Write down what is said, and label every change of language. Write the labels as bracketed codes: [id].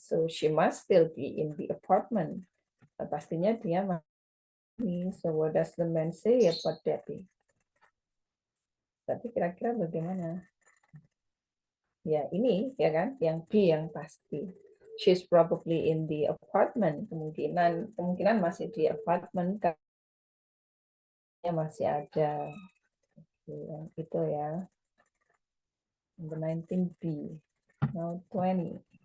[en] So she must still be in the apartment. [id] Pastinya dia masih. [en] So what does the man say about Debbie? [id] Tapi kira-kira bagaimana? Ya ini ya kan, yang B yang pasti. [en] She's probably in the apartment. [id] Kemungkinan masih di apartment karena masih ada. Yang itu ya. [en] Number 19B. Now 20.